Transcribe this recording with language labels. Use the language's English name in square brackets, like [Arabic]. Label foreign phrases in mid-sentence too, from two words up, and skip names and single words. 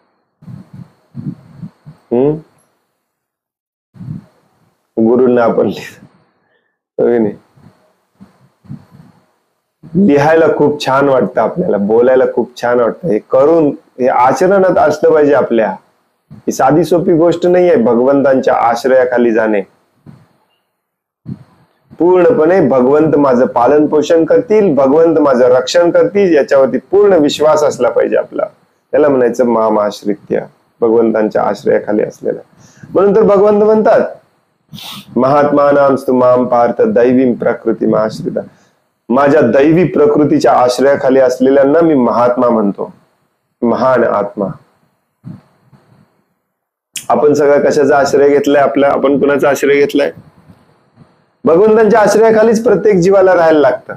[Marathi] गुरूंना आपण लिहायला खूप छान वाटतं, आपल्याला बोलायला खूप छान वाटतं, हे करून हे आचरणात असलं पाहिजे आपल्या. ही साधी सोपी गोष्ट नाही आहे भगवंतांच्या आश्रयाखाली जाणे. पूर्णपणे भगवंत माझं पालन पोषण करतील, भगवंत माझं रक्षण करतील याच्यावरती पूर्ण विश्वास असला पाहिजे आपला. त्याला म्हणायचं [Sanskrit] माम आश्रित्य, [Marathi] भगवंतांच्या आश्रयाखाली असलेला. म्हणून तर भगवंत म्हणतात [Sanskrit] महात्मानांस्तु माम पार्थ दैवीम प्रकृती आश्रिता, [Marathi] माझ्या दैवी प्रकृतीच्या आश्रयाखाली असलेल्यांना मी महात्मा म्हणतो, महान आत्मा. आपण सगळं कशाचा आश्रय घेतलाय आपला? आपण कुणाचा आश्रय घेतलाय? भगवंतांच्या आश्रयाखालीच प्रत्येक जीवाला राहायला लागतं.